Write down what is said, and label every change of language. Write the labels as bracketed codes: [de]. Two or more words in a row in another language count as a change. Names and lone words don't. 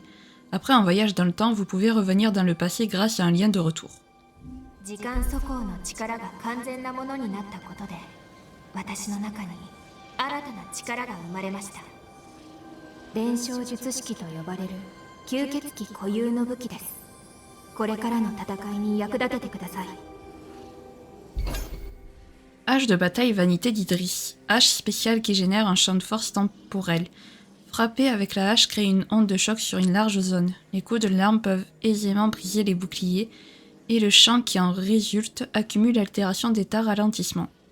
[fr] Après un voyage dans le temps, vous pouvez revenir dans le passé grâce à un lien de retour. [ja] 時間速報の力が完全なものになったことで、私の中に新たな力が生まれました。伝承術式と呼ばれる吸血鬼固有の武器です。これからの戦いに役立ててください。 [fr] Hache de bataille vanité d'Idris. Hache spéciale qui génère un champ de force temporel. Frapper avec la hache crée une onde de choc sur une large zone. Les coups de l'arme peuvent aisément briser les boucliers et le champ qui en résulte accumule l'altération d'état ralentissement.